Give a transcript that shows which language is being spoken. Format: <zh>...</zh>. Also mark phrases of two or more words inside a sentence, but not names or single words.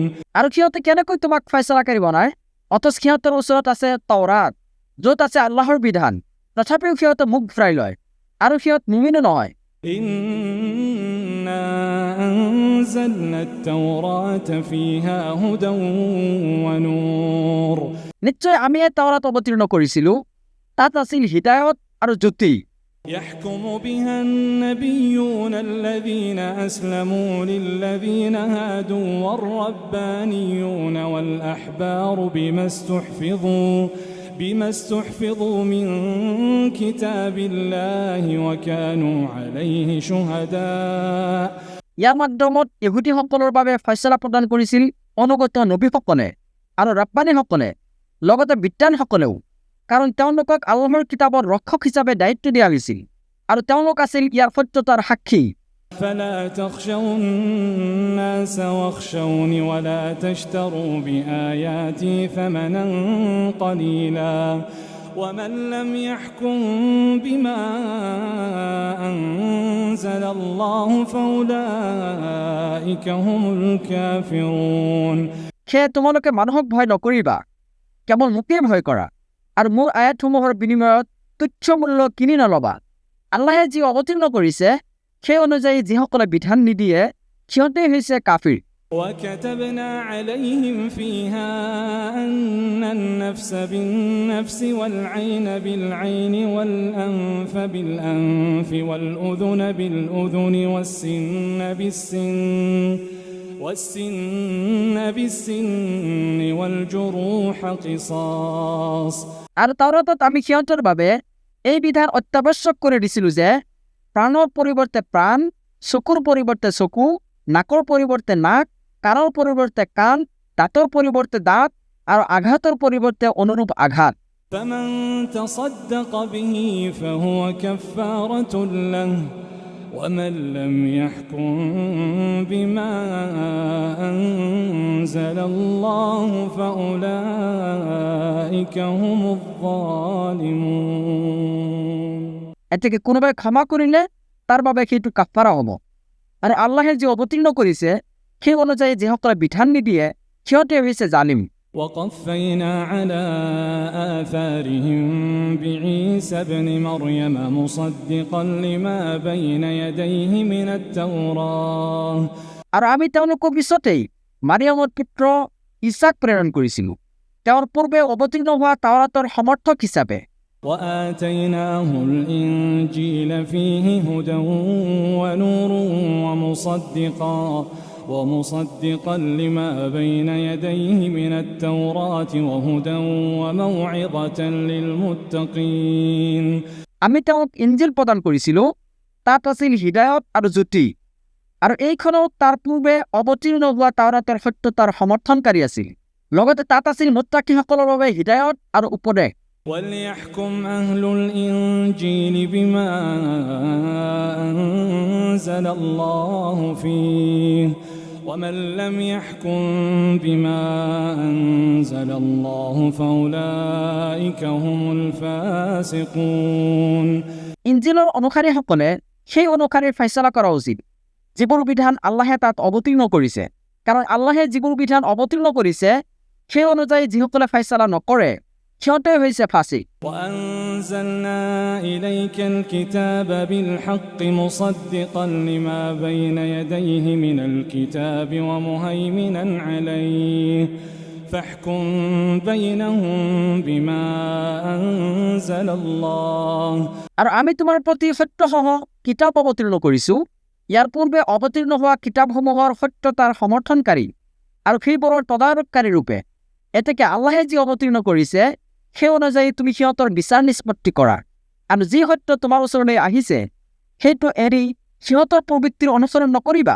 <as>আৰু সিহঁতে কেনেকৈ তোমাক ফয়ছলাকাৰী বনায়, অথচ সিহঁতৰ ওচৰত আছে তাওৰাত য'ত আছে আল্লাহৰ বিধান, তথাপিও সিহঁতে মুখ ঘূৰাই লয় আৰু সিহঁত মুমিনো নহয়।</as> <ar>إنا أنزلنا التوراة فيها هدى ونور</ar> <as>নিশ্চয় আমি এই তাওৰাত অৱতীৰ্ণ কৰিছিলোঁ, তাত আছিল হিদায়ত আৰু জ্যোতি।</as> <ar>يحكم بها النبيون الذين أسلموا للذين هادوا والربانيون والأحبار بما استحفظوا من كتاب الله وكانوا عليه شهداء</ar> <as>ইয়াৰ মাধ্যমত ইহুদীসকলৰ বাবে ফয়ছলা প্ৰদান কৰিছিল অনুগত নবীসকলে আৰু ৰাব্বানীসকলে, লগতে বিদ্বানসকলেও, কাৰণ তেওঁলোকক আল্লাহৰ কিতাপৰ ৰক্ষক হিচাপে দায়িত্ব দিয়া হৈছিল আৰু তেওঁলোক আছিল ইয়াৰ সত্যতাৰ সাক্ষী।</as> <ar>فلا تخشوا الناس واخشوني ولا تشتروا بآياتي ثمنا قليلا ومن لم يحكم بما أنزل الله فأولئك هم الكافرون</ar> <as>সেয়ে তোমালোকে মানুহক ভয় নকৰিবা, কেৱল মোকেই ভয় কৰা আৰু মোৰ আয়াতসমূহৰ বিনিময়ত তুচ্ছ মূল্য কিনি নলবা। আল্লাহে যি অৱতীৰ্ণ কৰিছে সেই অনুযায়ী যিসকলে বিধান নিদিয়ে সিহঁতেই হৈছে কাফিৰ।</as> <ar>وكتبنا عليهم فيها أن النفس بالنفس والعين بالعين والأنف بالأنف والأذن بالأذن والسن بالسن والجروح قصاص</ar> <as>আর তাওরাতত আমি সিহঁতৰ বাবে এই বিধান অত্যাৱশ্যক কৰি দিছিলোঁ যে প্ৰাণৰ পৰিৱৰ্তে প্ৰাণ, চকুৰ পৰিৱৰ্তে চকু, নাকৰ পৰিৱৰ্তে নাক, কাণৰ পৰিৱৰ্তে কাণ, দাঁতৰ পৰিৱৰ্তে দাঁত আৰু আঘাতৰ পৰিৱৰ্তে অনুৰূপ আঘাত।</as> <ar>فمن تصدق به فهو كفارة له ومن لم يحكم بما أنزل الله فأولئك هم الظالمون।</ar> <as>এতেকে কোনোবাই ক্ষমা কৰিলে তাৰ বাবে সেইটো কাফাৰা হ'ব। আৰু আল্লাহে যি অৱতীৰ্ণ কৰিছে সেই অনুযায়ী যিসকলে বিধান নিদিয়ে সিহঁতে হৈছে জালিম।</as> <ar>وقفينا على آثارهم بعيسى ابن مريم مصدقا لما بين يديه من التوراة</ar> <as>আৰু আমি তেওঁলোকৰ পিছতেই মাৰিয়ামৰ পুত্ৰ ঈছাক প্ৰেৰণ কৰিছিলোঁ, তেওঁৰ পূৰ্বে অৱতীৰ্ণ হোৱা তাওৰাতৰ সমৰ্থক হিচাপে।</as> <ar>وآتيناه الإنجيل فيه هدى ونور ومصدقا لما بين يديه من التوراة وهدى وموعظة للمتقين</ar> <as>আমি তেওঁক ইঞ্জিল প্ৰদান কৰিছিলোঁ, তাত আছিল হৃদায়ত আৰু জ্যোতি, আৰু এইখনো তাৰ পূৰ্বে অৱতীৰ্ণ হোৱা তাওৰাতৰ সত্যতাৰ সমৰ্থনকাৰী আছিল। লগতে তাত আছিল মুত্তাকিসকলৰ বাবে হৃদায়ত আৰু উপদেশ।</as> <ar>وليحكم أهل الإنجيل بما أنزل الله فيه ومن لم يحكم بما أنزل الله فأولئك هم الفاسقون।</ar> <as>ইঞ্জিলৰ অনুসাৰীসকলে সেই অনুসাৰে ফয়ছলা কৰা উচিত যিবোৰ বিধান আল্লাহে তাত অৱতীৰ্ণ কৰিছে, কাৰণ আল্লাহে যিবোৰ বিধান অৱতীৰ্ণ কৰিছে সেই অনুযায়ী যিসকলে ফয়ছলা নকৰে সিহঁতে হৈছে ফাসিক।</as> <ar>وأنزلنا إليك الكتاب بالحق مصدقا لما بين يديه من الكتاب ومهيمنا عليه فاحكم بينهم بما أنزل الله।</ar> <as>আৰু আমি তোমাৰ প্ৰতি সত্যসহ কিতাপ অৱতীৰ্ণ কৰিছোঁ, ইয়াৰ পূৰ্বে অৱতীৰ্ণ হোৱা কিতাপসমূহৰ সত্যতাৰ সমৰ্থনকাৰী আৰু সেইবোৰৰ তদাৰককাৰী ৰূপে। এতেকে আল্লাহে যি অৱতীৰ্ণ কৰিছে সেই অনুযায়ী তুমি সিহঁতৰ বিচাৰ নিষ্পত্তি কৰা, আৰু যি সত্য তোমাৰ ওচৰলৈ আহিছে সেইটো এৰি সিহঁতৰ প্ৰবৃত্তিৰ অনুসৰণ নকৰিবা।</as>